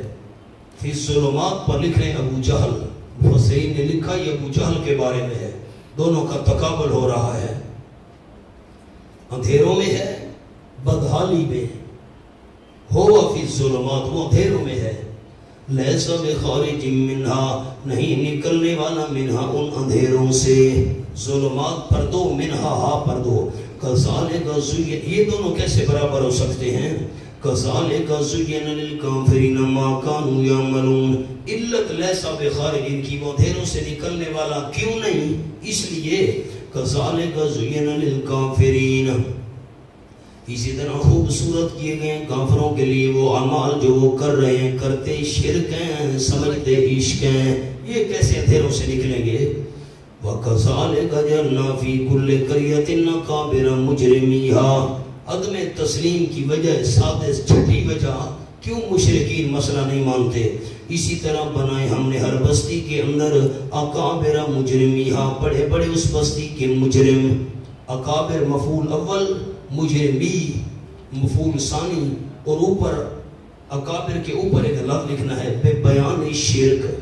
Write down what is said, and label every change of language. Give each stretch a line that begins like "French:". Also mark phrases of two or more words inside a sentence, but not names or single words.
Arabic: فی الظلمات
Urdu: پر لکھ لیں ابو جہل، مفسرین نے لکھا یہ ابو جہل کے بارے میں ہے، دونوں کا تقابل ہو رہا ہے، اندھیروں میں ہے، بدحالی میں،
Arabic: ہوا فی الظلمات،
Urdu: وہ اندھیروں میں ہے،
Arabic: لیسا بخارج منہا،
Urdu: نہیں نکلنے والا منہا ان اندھیروں سے، ظلمات پر دو، منہا ہا پر دو،
Arabic: کذالک زین،
Urdu: یہ دونوں کیسے برابر ہو سکتے ہیں؟
Arabic: کذالک زین للکافرین ما کانوا یعملون، علت لیسا بخارج،
Urdu: ان کی وہ اندھیروں سے نکلنے والا کیوں نہیں؟ اس لیے
Arabic: کذالک زین للکافرین،
Urdu: اسی طرح خوبصورت کیے گئے کافروں کے لیے وہ اعمال جو وہ کر رہے ہیں، کرتے شرک ہیں، سمجھتے عشق ہیں، یہ کیسے اندھیروں سے نکلیں گے؟
Arabic: وَكَذَلِكَ جَعَلْنَا فِي كُلِّ قَرْيَةٍ أَكَابِرَ مُجْرِمِيهَا،
Urdu: عدم تسلیم کی وجہ، سادس چھٹی وجہ، کیوں مشرکین مسئلہ نہیں مانتے؟ اسی طرح بنائے ہم نے ہر بستی کے اندر
Arabic: اکابر مجرمیہا،
Urdu: بڑے بڑے اس بستی کے مجرم. اکابر مفعول اول، مجرمی مفعول ثانی، اور اوپر اکابر کے اوپر ایک لفظ لکھنا ہے بے بیان شرک.